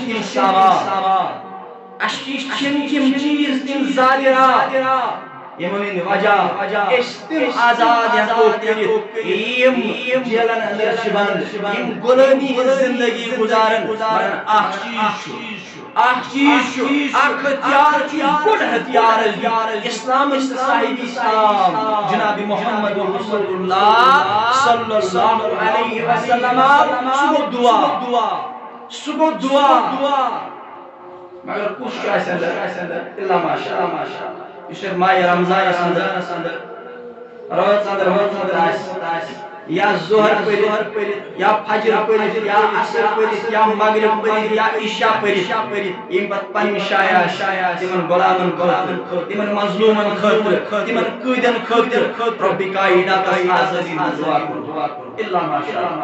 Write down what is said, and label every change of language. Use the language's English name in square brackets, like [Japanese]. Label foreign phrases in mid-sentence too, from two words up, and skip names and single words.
[Kashmiri] تِم سامان اَسہِ نِش چھِنہٕ تِم چیٖز تِم ذریعہ یِمو ہٕنٛدِ وجہ أسۍ تِم آزاد ہٮ۪کو کٔرِتھ یِم جیلن انٛدر چھِ بنٛد یِم غلٲمی ہٕنٛز زندگی گُزارن مگر اکھ چیٖز چھُ اکھ ہتھیار چھُ بوٚڑ ہتھیار اسلامس تہٕ صاحب اسلام جناب محمد [Arabic] رسول اللہ صلی اللہ علیہ وسلم [Kashmiri] سُہ گوٚو دعا مگر کُس چھُ اَسہِ اندر [Arabic] الا ماشاء اللہ [Kashmiri] یُس ماہِ رمضانس اندر رٲژ اندر آسہِ یا ظہر پٔرِتھ یا فجر پٔرِتھ یا عصر پٔرِتھ یا مغرب پٔرِتھ یا عشاء پٔرِتھ ییٚمہِ پتہٕ پننہِ جایہِ آسہِ تِمن غلامن خٲطرٕ تِمن مظلوٗمن خٲطرٕ تِمن قٲدٮ۪ن خٲطرٕ رۄبِ کائناتس آزٲدی ہُنٛد دعا کوٚر [Arabic] الا ماشاء